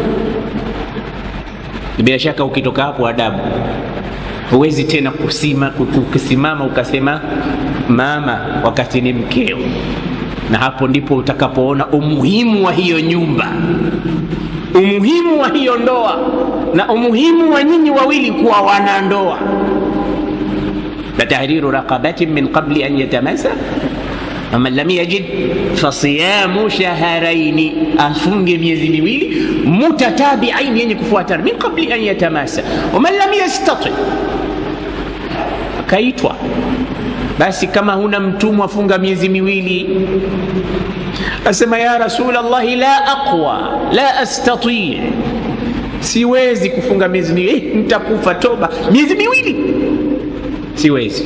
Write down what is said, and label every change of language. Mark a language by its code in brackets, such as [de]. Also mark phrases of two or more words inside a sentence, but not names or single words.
[sw] Bila shaka ukitoka hapo adabu, huwezi tena kusimama ukasema mama wakati ni mkeo. Na hapo ndipo utakapoona umuhimu wa hiyo nyumba, umuhimu wa hiyo ndoa, na umuhimu wa nyinyi wawili kuwa wanandoa. [ar] فتحرير رقبة من قبل أن يتماسا ومن لم يجد فصيام شهرين، أفنج [sw] miezi miwili [ar] متتابعين [sw] yenye kufuatana, [ar] من قبل أن يتماسا. ومن لم يستطع, [sw] kaitwa basi kama huna mtumwa funga miezi miwili. Asema, ya Rasulullah, [ar] لا أقوى لا أستطيع, [sw] siwezi kufunga miezi miwili, nitakufa toba. Miezi miwili siwezi.